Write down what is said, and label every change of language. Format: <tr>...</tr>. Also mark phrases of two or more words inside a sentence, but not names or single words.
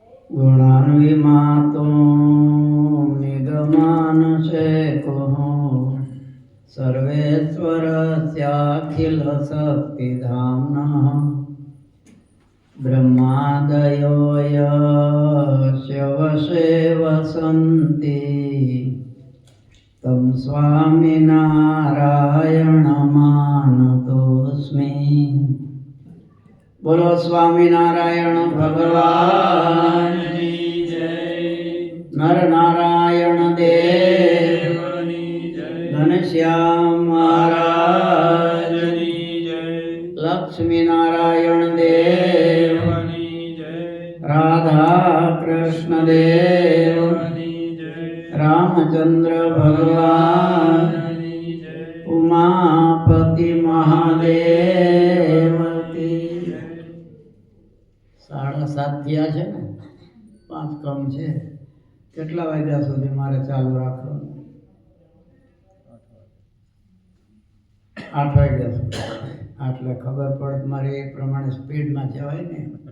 <sa>गुणान्विमातो निगमानुशेखः सर्वेश्वरस्याखिलशक्तिधाम्नः ब्रह्मादयो यस्य वशे वसन्ति तं स्वामिनारायणमानतोऽस्मि।</sa> <hi>बोलो स्वामिनारायण भगवान की जय। नर नारायण देव की जय। घनश्याम महाराज की जय। लक्ष्मी नारायण देव की जय। राधा कृष्ण देव की जय। रामचंद्र भगवान की जय। उमापति महादेव की जय।</hi> <gu>7:30 થયા છે ને, 5 કમ છે. કેટલા વાગ્યા સુધી મારે ચાલુ રાખવાનું? 8 વાગ્યા સુધી. એટલે ખબર પડે મારે એ પ્રમાણે સ્પીડમાં જવાય ને.</gu>